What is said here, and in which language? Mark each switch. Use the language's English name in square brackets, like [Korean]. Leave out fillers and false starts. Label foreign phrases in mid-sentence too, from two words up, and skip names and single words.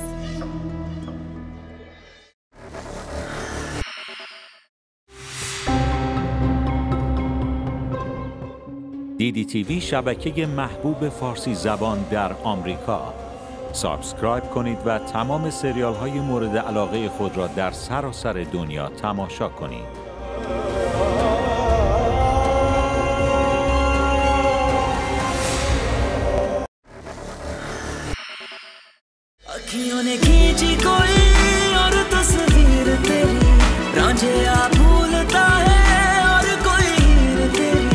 [Persian] DDTV شبکه محبوب فارسی زبان در آمریکا. سابسکرایب کنید و تمام سریال های مورد علاقه خود را در سراسر دنیا تماشا کنید. [Hindi] अखियों ने खींची कोई और तस्वीर तेरी, रांझिया भूलता है और कोई हीर तेरी।